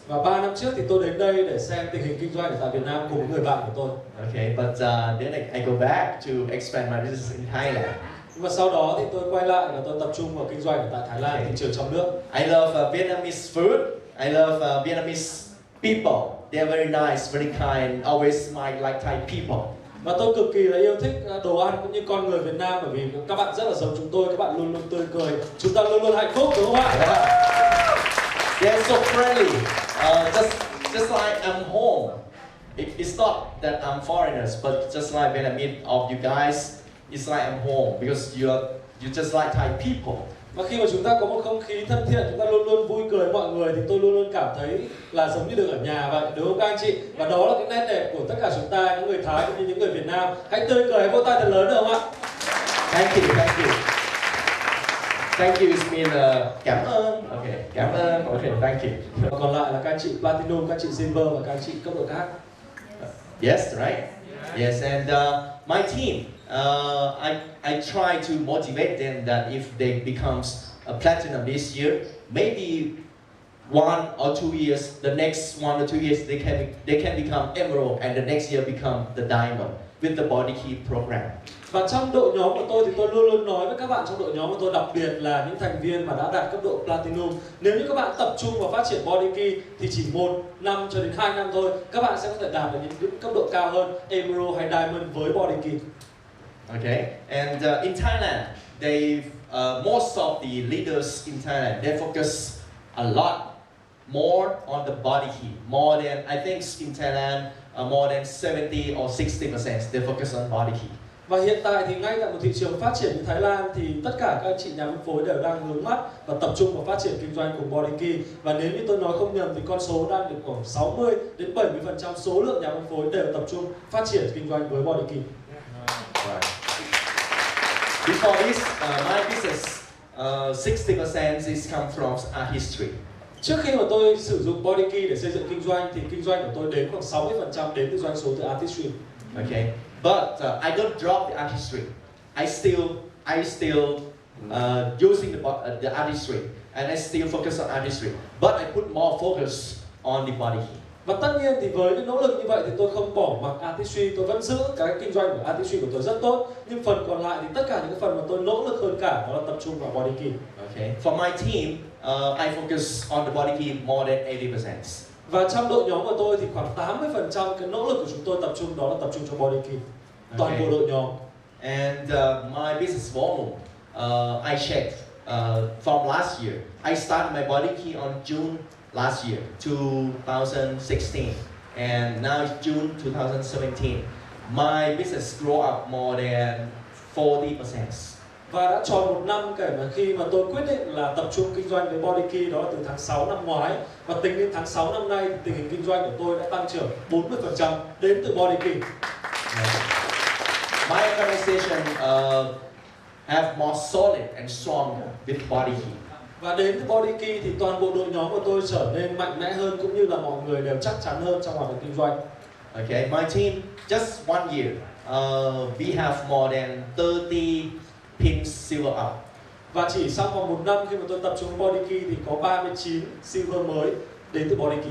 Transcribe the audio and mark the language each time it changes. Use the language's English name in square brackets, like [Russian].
[Vietnamese] Và 3 năm trước thì tôi đến đây để xem tình hình kinh doanh ở tại Việt Nam cùng với người bạn của tôi. [English] Okay, but then I go back to expand my business in Thailand. [Vietnamese] Và sau đó thì tôi quay lại và tôi tập trung vào kinh doanh ở tại Thái Lan, thị trường trong nước. [English] I love Vietnamese food. I love Vietnamese people. They're very nice, very kind, always smile like Thai people. [Vietnamese] Và tôi cực kỳ là yêu thích đồ ăn cũng như con người Việt Nam, bởi vì các bạn rất là giống chúng tôi, các bạn luôn luôn tươi cười, chúng ta luôn luôn hạnh phúc, đúng không ạ? [English] They're so friendly, just like I'm home. It's not that I'm foreigners, but just like when I meet all you guys, it's like I'm home because you just like Thai people. [Vietnamese] Và khi mà chúng ta có một không khí thân thiện, chúng ta luôn luôn vui cười với mọi người thì tôi luôn luôn cảm thấy là giống như được ở nhà vậy, đúng không các anh chị? Và đó là cái nét đẹp của tất cả chúng ta, những người Thái cũng như những người Việt Nam. Hãy tươi cười, hãy vỗ tay thật lớn được không ạ? [English] Thank you, thank you. Thank you is mean [Vietnamese] cảm ơn. [English] Okay, cảm ơn. Okay, thank you. [Vietnamese] Và còn lại là các anh chị Platinum, các anh chị Silver và các anh chị cấp độ khác. [English] Yes, right? Yes, and my team, I try to motivate them that if they becomes a platinum this year, maybe 1 or 2 years, the next 1 or 2 years they can become emerald, and the next year become the diamond with the body key program. [Vietnamese] Và trong đội nhóm của tôi thì tôi luôn luôn nói với các bạn trong đội nhóm của tôi, đặc biệt là những thành viên mà đã đạt cấp độ Platinum, nếu như các bạn tập trung vào phát triển body key thì chỉ 1 năm cho đến 2 năm thôi, các bạn sẽ có thể đạt được những cấp độ cao hơn, Emerald hay Diamond với body key. [English] Okay, and in Thailand, most of the leaders in Thailand, they focus a lot more on the body key, more than, I think in Thailand, more than 70 or 60% they focus on body key. [Vietnamese] Và hiện tại thì ngay tại một thị trường phát triển như Thái Lan thì tất cả các anh chị nhà phân phối đều đang hướng mắt và tập trung vào phát triển kinh doanh cùng body key. Và nếu như tôi nói không nhầm thì con số đang được khoảng 60 đến 70% số lượng nhà phân phối đều tập trung phát triển kinh doanh với body key. [English] Right. Before this, my business, 60% is come from art history. [Vietnamese] Trước khi mà tôi sử dụng body key để xây dựng kinh doanh thì kinh doanh của tôi đến khoảng 60% đến từ doanh số từ artistry. [English] Okay, but I don't drop the art history. I still using the artistry, and I still focus on artistry, but I put more focus on the body key. [Vietnamese] Và tất nhiên thì với cái nỗ lực như vậy thì tôi không bỏ mặc artistry, tôi vẫn giữ cái kinh doanh của artistry của tôi rất tốt. Nhưng phần còn lại thì tất cả những cái phần mà tôi nỗ lực hơn cả đó là tập trung vào body key. [English] Okay. For my team, I focus on the body key more than 80%. [Vietnamese] Và trong đội nhóm của tôi thì khoảng 80% cái nỗ lực của chúng tôi tập trung đó là tập trung cho body key. Toàn bộ đội nhóm. [English] And my business volume, I checked from last year. I started my body key on June last year, 2016, and now it's June 2017. My business grew up more than 40%. [Vietnamese] Và đã tròn một năm kể mà khi mà tôi quyết định là tập trung kinh doanh với body key, đó là từ tháng 6 năm ngoái. Và tính đến tháng 6 năm nay, tình hình kinh doanh của tôi đã tăng trưởng 40% đến từ body key. [English] My organization have more solid and stronger with body key. [Vietnamese] Và đến từ body key thì toàn bộ đội nhóm của tôi trở nên mạnh mẽ hơn, cũng như là mọi người đều chắc chắn hơn trong hoạt động kinh doanh. [English] Okay, my team just one year, we have more than 30 pins silver up. [Vietnamese] Và chỉ sau vòng một năm khi mà tôi tập trung body key thì có 39 silver mới đến từ body key.